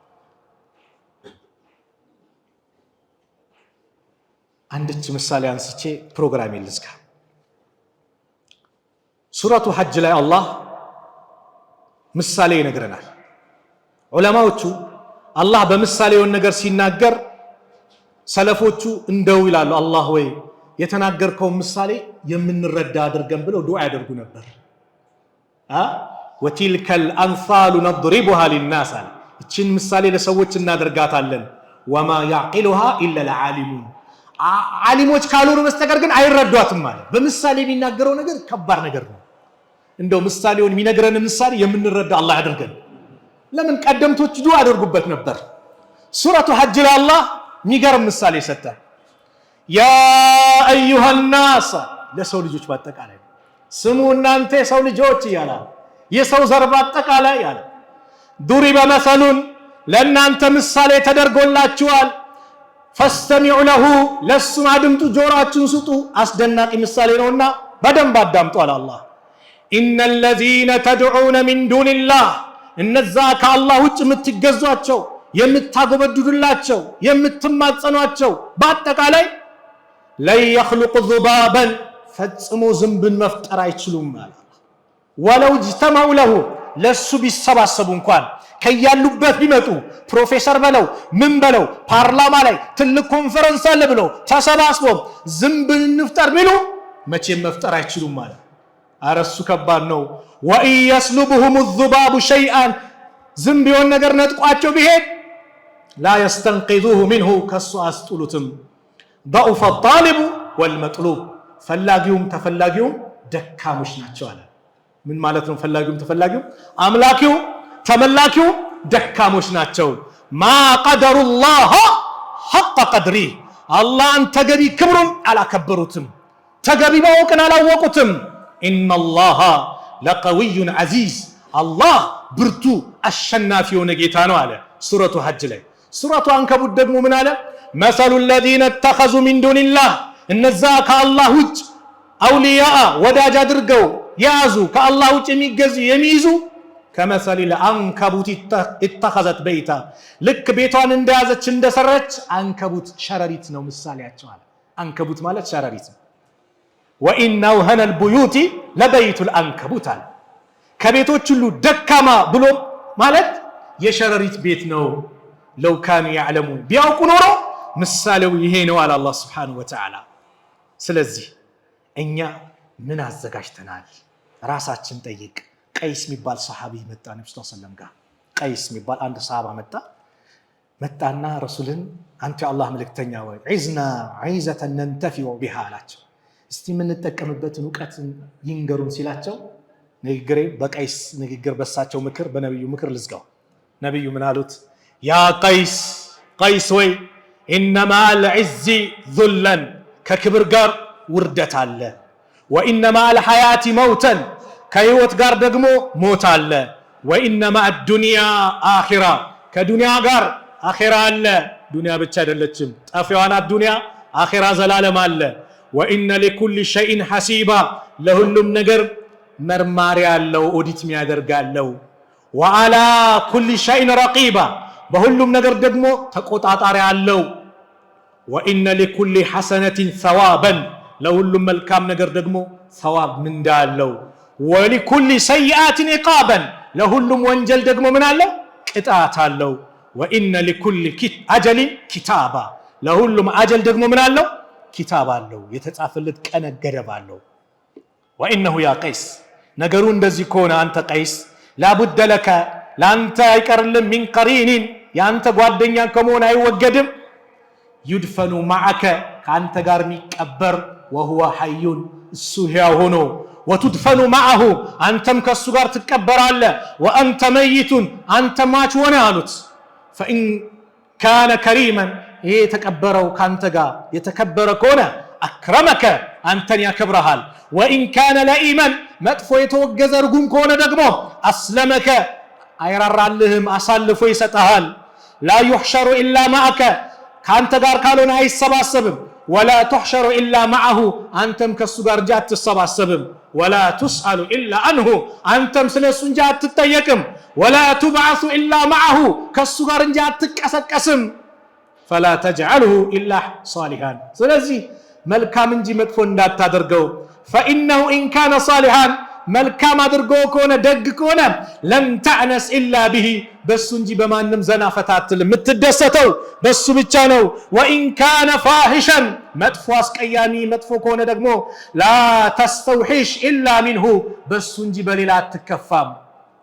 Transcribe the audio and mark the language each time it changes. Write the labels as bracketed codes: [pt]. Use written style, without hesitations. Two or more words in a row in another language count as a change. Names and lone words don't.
[am] አንድች ምሳሌ አንስቼ ፕሮግራም ልዝጋ። ሱረቱ ሐጅ ላይ አላህ ምሳሌ ይነግረናል። ዑለማዎቹ አላህ በምሳሌውን ነገር ሲናገር ሰለፎቹ እንደው ይላሉ፣ አላህ ወይ የተናገርከውን ምሳሌ የምንረዳ አድርገን ብለው ዱዓ ያደርጉ ነበር። [ar] وتلك الأمثال نضربها للناس [am] እችን ምሳሌ ለሰዎች እናደርጋታለን [ar] وما يعقلها إلا العالمون [am] ዓሊሞች ካልሆኑ በስተቀር ግን አይረዷትም ማለት በምሳሌ የሚናገረው ነገር ከባድ ነገር ነው እንደው ምሳሌውን የሚነግረን ምሳሌ የምንረዳ አላህ ያድርገን ለምን ቀደምቶች ዱዓ አድርጉበት ነበር ሱረቱ ሐጅ ላይ አላህ የሚገርም ምሳሌ ሰጠ [ar] يا أيها الناس [am] ለሰው ልጆች በአጠቃላይ ስሙ እናንተ የሰው ልጆች ይላል የሰው ዘር በአጠቃላይ ያለ [ar] ضرب مثل [am] ለእናንተ ምሳሌ ተደርጎላችኋል [ar] فاستمعوا له [am] ለሱም አድምጡ ጆሮአችሁን ስጡ አስደናቂ ምሳሌ ነውና በደንብ አዳምጡ አለ አላህ [ar] ان الذين تدعون من دون الله [am] እነዛ ከአላህ ውጭ የምትገዟቸው የምታጎበድዱላቸው የምትማጸኗቸው በአጠቃላይ ላይ [ar] يخلق ذبابا [am] ፈጽሞ ዝንብን መፍጠር አይችሉም ማለት [ar] ولو اجتمعوا له [am] ለሱ ቢሰባሰቡ እንኳን ከያሉበት ቢመጡ ፕሮፌሰር በለው ምን በለው ፓርላማ ላይ ትልቅ ኮንፈረንስ አለ ብለው ተሰባስበው ዝንብን እንፍጠር ቢሉ መቼም መፍጠር አይችሉም ማለት አረሱ ከባድ ነው [ar] وإن يسلبهم الذباب شيئا [am] ዝንብ የሆነ ነገር ነጥቋቸው ቢሄድ [ar] لا يستنقذوه منه [am] ከሱ አስጥሉትም [ar] ضعف الطالب والمطلوب [am] ፈላጊውም ተፈላጊውም ደካሞች ናቸው አለ ምን ማለት ነው ፈላጊውም ተፈላጊውም አምላኪው ተመላኪው ደካሞች ናቸው [ar] ما قدر الله حق قدره [am] አላህን ተገቢ ክብሩን አላከበሩትም ተገቢ ማወቅን አላወቁትም [ar] ان الله لقوي عزيز [am] الله ብርቱ አሸናፊ የሆነ ጌታ ነው አለ ሱረቱ ሐጅ ላይ ሱረቱ አንከቡት ደግሞ ምን አለ [ar] مثل الذين اتخذوا من دون الله [am] እነዛ ከአላህ ውጭ አውሊያ ወዳጅ አድርገው ያዙ ከአላህ ውጭ የሚገዙ የሚይዙ [ar] كمثل العنكبوت اتخذت بيتا [am] ልክ ቤቷን እንደያዘች እንደሰረች አንከቡት ሸረሪት ነው ምሳሌያቸው አለ አንከቡት ማለት ሸረሪት [ar] وإن أوهن البيوت لبيت العنكبوت [am] አለ ከቤቶች ሁሉ ደካማ ብሎ ማለት የሸረሪት ቤት ነው [ar] لو كانوا يعلمون [am] ቢያውቁ ኖሮ ምሳሌው ይሄ ነው አለ አላህ [ar] سبحانه وتعالى [am] ስለዚህ እኛ ምን አዘጋጅተናል ራሳችን ጠይቅ ቀይስ የሚባል ሰሃቢ መጣ ነብዩ [ar] صلى الله عليه وسلم [am] ጋር ቀይስ የሚባል አንድ ሰሃባ መጣና ረሱልን አንተ አላህ መልእክተኛ ወይ [ar] عظنا عظة ننتفع بها [am] አላቸው እስቲ ምን ተጠቀምበትን ዕውቀት ይንገሩን ሲላቸው ንግግሬ በቀይስ ንግግር በሳቸው ምክር በነብዩ ምክር ልዝጋው ነብዩ ምን አሉት ያ ቀይስ ወይ [ar] انما العز ذلا [am] ከክብር ጋር ውርደት አለ [ar] وانما الحياه موتا [am] ከህይወት ጋር ደግሞ ሞት አለ [ar] وانما الدنيا اخره [am] ከዱንያ ጋር አኺራ አለ ዱንያ ብቻ አይደለችም ጠፊዋና ዱንያ አኺራ ዘላለም አለ [ar] وان لكل شيء حسيبا [am] ለሁሉም ነገር መርማሪ ያለው ኦዲት የሚያደርጋለው [ar] وعلى كل شيء رقيبا [am] በሁሉም ነገር ደግሞ ተቆጣጣሪ አለው [ar] وان لكل حسنه ثوابا [am] ለሁሉም መልካም ነገር ደግሞ ثواب ምንዳ አለው [ar] ولكل سيئات عقابا [am] ለሁሉም ወንጀል ደግሞ ምን አለው ቅጣት አለው [ar] وان لكل اجل كتابا [am] ለሁሉም አጀል ደግሞ ምን አለው ኪታብ አለው የተጻፈለት ቀነ ገደብ አለው [ar] وانه يا قيس [am] ነገሩ እንደዚህ ከሆነ አንተ ቀይስ [ar] لابد لك [am] ላንተ አይቀርልም [ar] من قرين [am] ያንተ ጓደኛ ከመሆን አይወገድም [ar] يدفن معك [am] ካንተ ጋር የሚቀበር [ar] وهو حي [am] እሱ ሕያው ሆኖ [ar] وتدفن معه [am] አንተም ከሱ ጋር ትቀበራለህ [ar] وانت ميت [am] አንተ ማች ሆነ አሉት [ar] فان كان كريما [am] ይሄ ተቀበረው ካንተ ጋር የተከበረ ከሆነ اكرمك አንተን ያከብረሃል [ar] وان كان لئيما [am] መጥፎ የተወገዘ ርጉም ከሆነ ደግሞ اسلمك አይራራልህም አሳልፎ ይሰጣል [ar] لا يحشر الا معك [am] ካንተ ጋር ካልሆነ አይሰባሰብም [ar] ولا تحشر الا معه [am] አንተም ከሱ ጋር ጃት ተሰባሰብም [ar] ولا تسأل الا عنه [am] አንተም ስለሱ እንጂ አትጠየቅም [ar] ولا تبعث الا معه [am] ከሱ ጋር እንጂ አትቀሰቀስም [ar] فلا تجعله الا [am] صالحا ስለዚህ መልካም እንጂ መጥፎ እንዳታደርገው [ar] فانه ان كان صالحا [am] መልካም አድርጎ ከሆነ ደግ ከሆነ [ar] لم تأنس إلا به [am] በሱ እንጂ በማንም ዘና ፈታትል የምትደሰተው በሱ ብቻ ነው [ar] وإن كان فاحشا [am] መጥፎ አስቀያሚ መጥፎ ከሆነ ደግሞ [ar] لا تستوحش إلا منه [am] በሱ እንጂ በሌላ አትከፋም